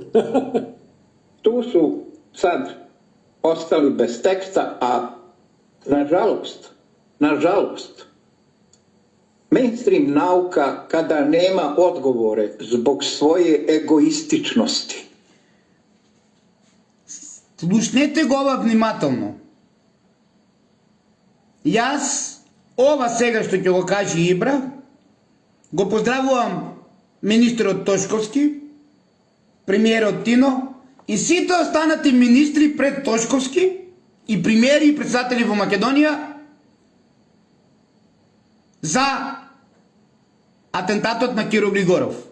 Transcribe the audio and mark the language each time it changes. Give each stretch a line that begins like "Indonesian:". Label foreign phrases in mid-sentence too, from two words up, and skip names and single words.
Serbian: Tu su sad ostali bez teksta, a nažalost, mainstream nauka kada nema odgovore zbog svoje egoističnosti.
Macedonian: Слушнете го ова внимателно. Јас, ова сега што ќе го каже Ибра, го поздравувам министерот Тошковски, премиерот Тино и сите останати министри пред Тошковски и премиери и председатели во Македонија за атентатот на Киро Григоров.